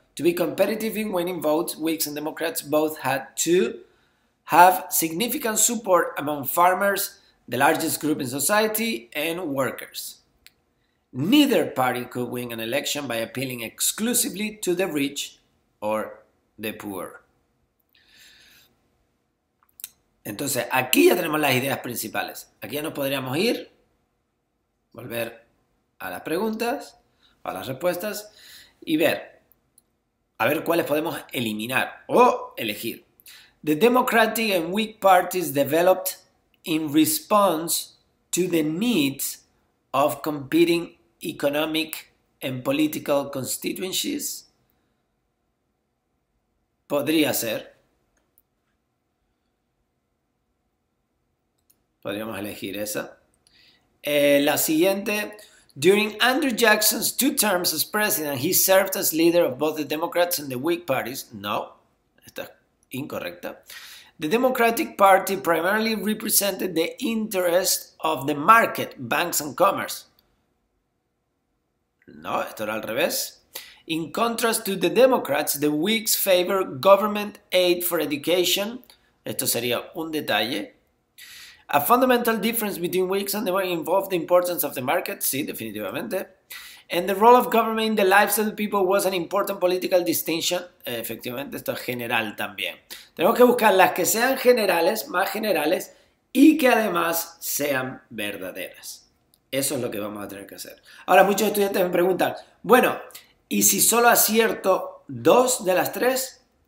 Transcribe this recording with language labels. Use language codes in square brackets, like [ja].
[en] To be competitive in winning votes, Whigs and Democrats both had to have significant support among farmers, the largest group in society, and workers. Neither party could win an election by appealing exclusively to the rich or the poor. [es] Entonces, aquí ya tenemos las ideas principales. Aquí ya nos podríamos ir, volver a las preguntas, a las respuestas y a ver cuáles podemos eliminar o elegir. [en] The Democratic and Whig parties developed in response to the needs of competing economic and political constituencies. [es] Podría ser. Podríamos elegir esa. La siguiente. [en] During Andrew Jackson's 2 terms as president, he served as leader of both the Democrats and the Whig parties. [es] No, esta es incorrecta. [en] The Democratic Party primarily represented the interest of the market, banks and commerce. [es] No, esto era al revés. [en] In contrast to the Democrats, the Whigs favor government aid for education. [es] Esto sería un detalle. [en] A fundamental difference between Whigs and Democrats involved the importance of the market. [es] Sí, definitivamente. [en] And the role of government in the lives of the people was an important political distinction. [es] Efectivamente, esto es general también. Tenemos que buscar las que sean generales, más generales, y que además sean verdaderas. Eso es lo que vamos a tener que hacer. Ahora, muchos estudiantes me preguntan, bueno, ¿y si solo acierto 2 de las 3?